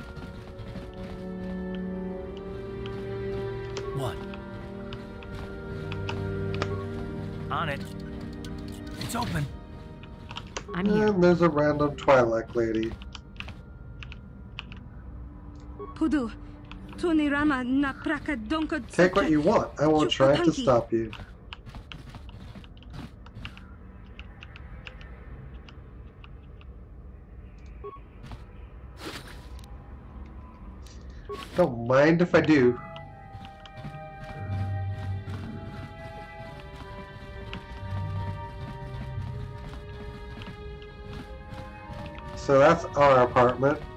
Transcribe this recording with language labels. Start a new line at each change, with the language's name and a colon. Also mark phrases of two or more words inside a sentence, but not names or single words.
English: What? open. I'm here. And there's a random Twi'lek lady. Pudu, Tunirama na praka donko. Take what you want. I won't try to stop you. Don't mind if I do. So that's our apartment.